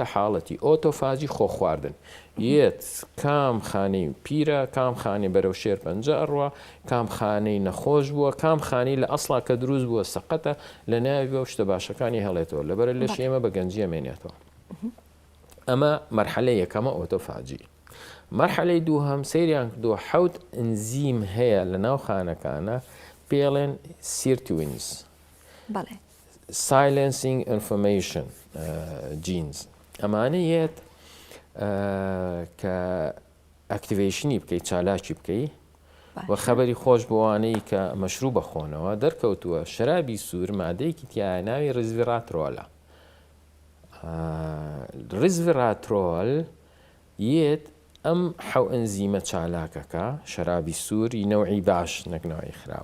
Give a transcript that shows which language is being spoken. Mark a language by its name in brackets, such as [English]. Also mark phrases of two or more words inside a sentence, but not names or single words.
[Central Kurdish] حاڵەتی ئۆتۆفاجی خۆ خواردن یەت کام خانەی پیرە کام خانەی بەرەو شێر پەنجە ئەڕوە کام خانەی نەخۆش بووە کام خانەی لە ئەسڵا کە دروست بووە سەقەتە لە ناوی بە شتە باشەکانی هەڵێتەوە لەبەرە لەش ئێمە بە گەنجی ئەمێنێتەوە ئەمە مەرحەلە یەکەمە ئۆتۆفاجی مەرحەلەی دووهەم سەیریان کردووە 7 ئەنزیم هەیە لە ناو خانەکانە پێڵێن سیرتوینز [English] silencing information genes [Central Kurdish] ئەمانە یەت کە ئەکتیڤیشنی بکەیت چالاکی بکەی و خەبەری خۆش بۆوانەی کە مەشروع بەخۆنەوە دەرکەوتووە شەرابی سوور مادەیەکی تیایە ناوی ڕزڤیراترۆلە ڕزڤیراترۆل یەت ئەم حەو ئەنزیمە چالاکەکە شەرابی سووری نەوعی باش نەکنەوەی خراپ